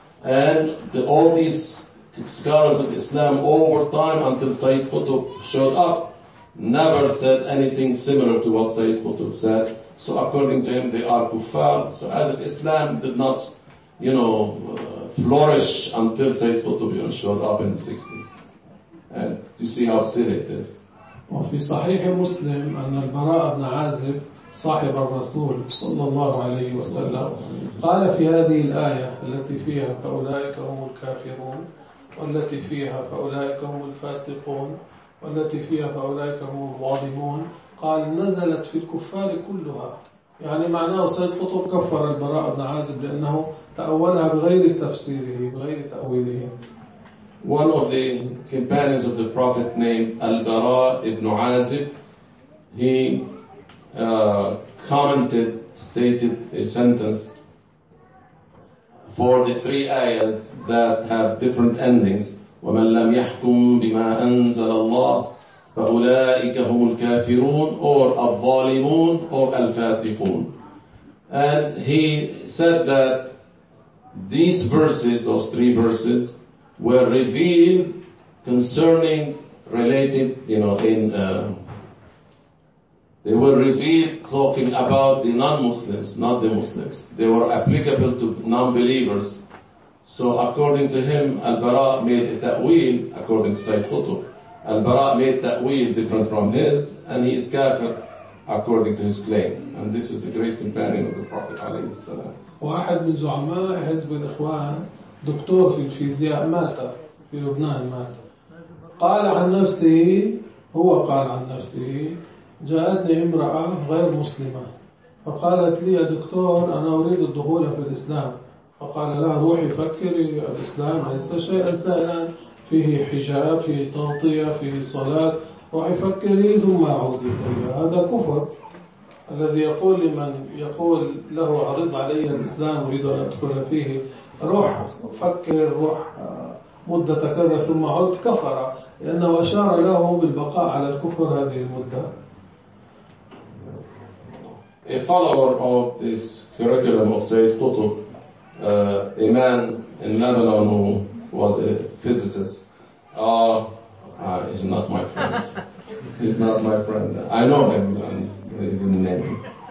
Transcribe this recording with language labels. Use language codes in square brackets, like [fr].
[en] And the, all these scholars of Islam over time until Sayyid Qutb showed up never said anything similar to what Sayyid Qutb said. So according to him they are kuffar. So as if Islam did not, you know, flourish until Sayyid Qutb showed up in the 60s. And you see how silly it is. [ar] وفي صحيح مسلم أن البراء بن عازب صاحب الرسول صلى الله عليه وسلم قال في هذه الآية التي فيها فأولئك هم الكافرون والتي فيها فأولئك هم الفاسقون والتي فيها فأولئك هم الظالمون قال نزلت في الكفار كلها يعني معناه سيد قطب كفر البراء بن عازب لأنه تأولها بغير تفسيره بغير تأويله. [en] One of the companions of the Prophet named Al-Bara ibn Azib, he commented, stated a sentence for the three ayahs that have different endings. [ar] وَمَنْ لَمْ يَحْكُمْ بِمَا أَنزَلَ اللَّهِ فَأُولَٰئِكَ هُمُ الْكَافِرُونَ or الظَّالِمُونَ or الْفَاسِقُونَ. [en] And he said that these verses, those three verses, were revealed concerning related, you know, in they were revealed talking about the non-Muslims, not the Muslims. They were applicable to non-believers. So according to him, Al-Bara made a ta'wil, according to Sayyid Qutb, Al-Bara made ta'wil different from his, and he is kafir according to his claim. And this is a great companion of the Prophet alayhi salam. [ar] واحد من زعماء حزب الإخوان دكتور في الفيزياء مات في لبنان مات قال عن نفسه هو قال عن نفسه جاءتني امرأة غير مسلمة فقالت لي يا دكتور أنا أريد الدخول في الإسلام فقال لها روحي فكري الإسلام ليس شيئا سهلا فيه حجاب فيه تغطية فيه صلاة روحي فكري ثم أعودي هذا كفر الذي يقول لمن يقول له عرض علي الإسلام أريد أن أدخل فيه روح فكر روح مدة كذا ثم عد كفر لأنه أشار له بالبقاء على الكفر هذه المدة. [en] A follower of this curriculum of Sayyid Qutb, a man in Lebanon who was a physicist, he's not my friend. He's not my friend. I know him and even name.